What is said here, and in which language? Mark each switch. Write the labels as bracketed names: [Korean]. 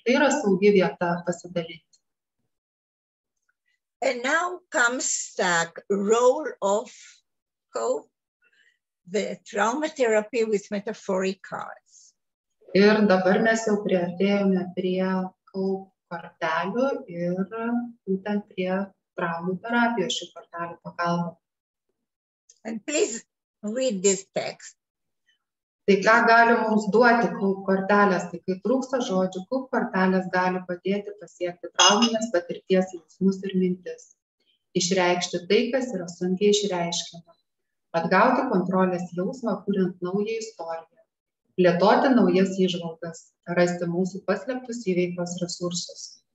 [Lithuanian] Tai yra saugi vieta pasidalinti. [English] And now comes the role of the trauma therapy with metaphoric cards. [Lithuanian] Ir dabar mes jau priartėjome prie kortelių ir būtent prie traumų terapijos šių kortelių pagalba. [English] And please read this text. [Lithuanian] Tai ką gali mums duoti kaup kortelės, tai kai trūksta žodžių, kaup kortelės gali padėti pasiekti trauminės patirties jausmus ir mintis, išreikšti tai, kas yra sunkiai išreiškiama, atgauti kontrolės jausmą, kuriant naują istoriją, plėtoti naujas įžvalgas, rasti mūsų paslėptus įveikos resursus.